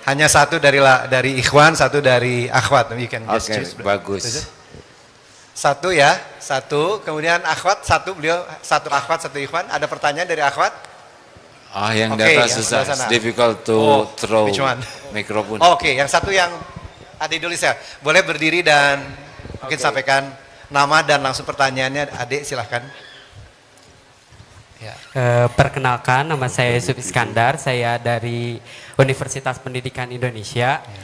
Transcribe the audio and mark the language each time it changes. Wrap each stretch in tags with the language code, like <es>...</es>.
<id>Hanya satu dari Ikhwan, satu dari Akhwat.</id> <en>You can just choose.</en> <id>Bagus. Satu ya, satu. Kemudian Akhwat, satu beliau, satu Akhwat, satu Ikhwan. Ada pertanyaan dari Akhwat? Yang data susah,</id> <en>it's difficult to throw mikrofon.</en> <id>Oke, yang satu yang adik dulu saya. Boleh berdiri dan mungkin sampaikan nama dan langsung pertanyaannya. Adik silahkan. Ya. Perkenalkan, nama saya Yusuf Iskandar, saya dari Universitas Pendidikan Indonesia.</id>